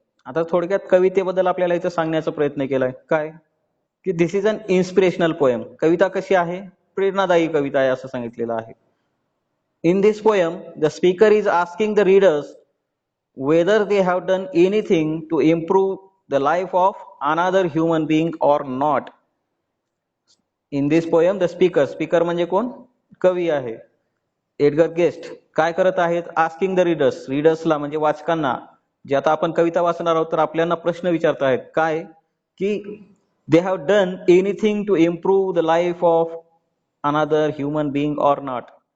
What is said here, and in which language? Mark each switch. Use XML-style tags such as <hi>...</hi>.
<mr>आता थोडक्यात कवितेबद्दल आपल्याला इथं सांगण्याचा प्रयत्न केलाय काय, की</mr> <en>This is an inspirational poem.</en> <mr>कविता कशी आहे, प्रेरणादायी कविता आहे असं सांगितलेलं आहे.</mr> <en>In this poem the speaker is asking the readers whether they have done anything to improve the life of another human being or not. In this poem the speaker</en> <mr>म्हणजे कोण, कवी आहे</mr> <en>Edgar Guest.</en> <mr>काय करत आहेत,</mr> <en>asking the readers,</en> <mr>रीडर्सला म्हणजे वाचकांना, जे आता आपण कविता वाचणार आहोत तर आपल्याला प्रश्न विचारत आहेत काय, की</mr> <en>They have done anything to improve the life of another human being or not.</en>